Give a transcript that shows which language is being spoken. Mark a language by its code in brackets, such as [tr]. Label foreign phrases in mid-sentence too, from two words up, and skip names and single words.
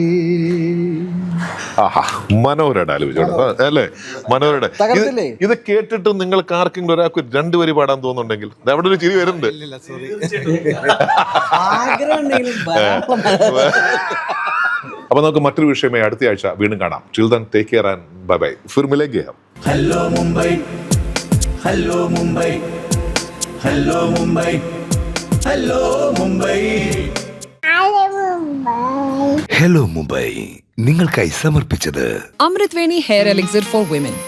[ml] മനോഹരമായിട്ട് ആലോചിച്ചോട്ടെ അല്ലേ? മനോഹരയുടെ ഇത് കേട്ടിട്ട് നിങ്ങൾക്ക് ആർക്കെങ്കിലും ഒരാൾക്ക് 2 വരി പാടാൻ തോന്നുന്നുണ്ടെങ്കിൽ അവിടെ ഒരു ചിരി വരുന്നുണ്ട്. അപ്പൊ നമുക്ക് മറ്റൊരു വിഷയമായി അടുത്ത ആഴ്ച വീണ്ടും കാണാം. [en] Till then, take care and bye bye. [hi] फिर मिलेंगे हम. हेलो मुंबई, हेलो मुंबई, हेलो मुंबई, हेलो मुंबई, [ml] ഹലോ മുംബൈ നിങ്ങൾക്കായി സമർപ്പിച്ചത് [en] Amritveni Hair Elixir for Women.